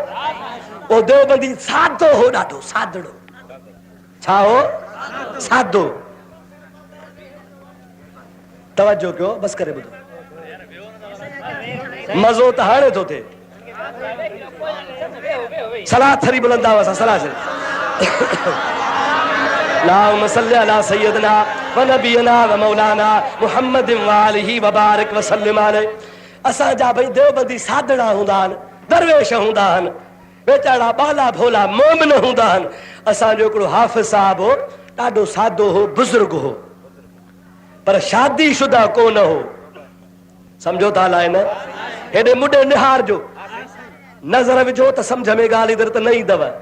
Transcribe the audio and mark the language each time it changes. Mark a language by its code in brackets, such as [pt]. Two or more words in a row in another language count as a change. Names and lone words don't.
[sd] उहो देवबंदी सादो हो, ॾाढो सादड़ो। छा हो? सादो। तवजो कयो, बस करे ॿुधो, मज़ो त हाणे थो थिए। सलाह थरी बुलंदा हुआ, सलाह से [ar] اللهم صل على سيدنا ونبينا ومولانا محمد وآله وبارك وسلم عليه. [sd] असां जा भई देवबंदी सादड़ा हूंदा आहिनि, दरवेश हूंदा आहिनि, बेचारा बाला भोला मोमिन हूंदा आहिनि। असांजो हिकिड़ो हाफ़िज़ साहब हो, ॾाढो सादो हो, बुज़ुर्ग हो, पर शादी शुदा कोन हो। समझो था हलाए न। हेॾे मुॾे निहार जो, नज़र विझो त सम्झ में ॻाल्हि इधर त न ईंदव।